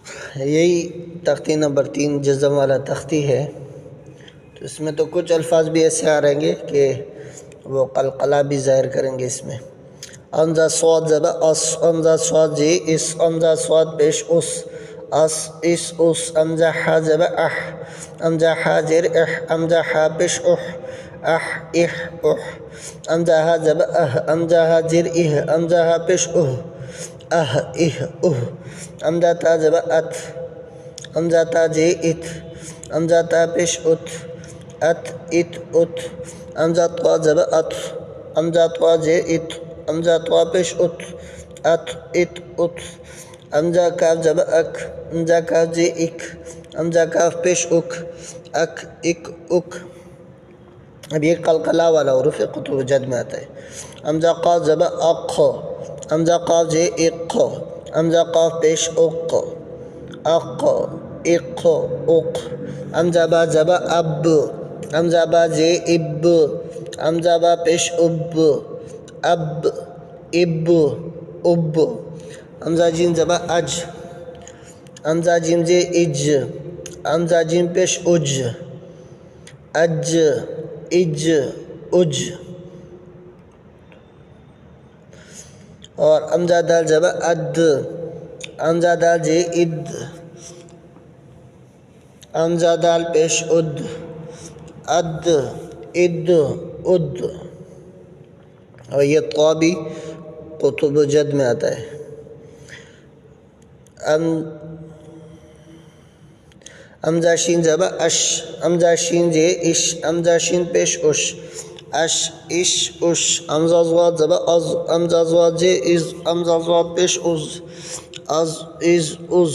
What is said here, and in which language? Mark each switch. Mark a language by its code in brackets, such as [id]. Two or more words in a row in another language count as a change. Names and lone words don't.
[ur] یہی تختی نمبر 3 جزم والا تختی ہے، تو اس میں تو کچھ الفاظ بھی ایسے آ رہیں گے کہ وہ قلقلہ بھی ظاہر کریں گے اس میں۔ امزا صاد زبر اس، امزا صاد جی اس، امزا صاد پیش اس، اس اس اس، امزا حا زبر اح، امزا حا زیر اح، امزا حا پیش اح، اح اح اح، امزا ہا زبر اہ، امزا ہا زیر اہ، امزا ہا پیش اہ، اہ اہ اہ، امزا تا زبر ات، امزا تا جی ات، امزا تا پیش ات، ات ات ات، امزا طوا زبر ات، امزا طوا جی ات، امزا طوا پیش ات، ات ات ات، امزا کاف زبر اک، امزا کاف جی اک، امزا کاف پیش اک، اک اک اک۔ اب یہ قلقلہ والا حروف قطب جد میں آتا ہے۔ امزا قاف زبر اق، امزا قاف جی اق، امزا قاف پیش اق، اق اق اق، امزا با زبر اب، امزا با جی اب، امزا با پیش اب، اب اب اب، امزا جیم زبر اج، امزا جیم جی اج، امزا جیم پیش اج، اج اج اج، اور امزا دال زبر اد، امزا دال جی اد، امزا دال پیش اد، اد اد اد، اور یہ طوا بھی قطب جد میں آتا ہے۔ امزا شین زبر اش، امزا شین جی اش، امزا شین پیش اش، اش اش اش، امزا زواد زبر از، امزا زواد جی از، امزا زواد پیش از، از از از،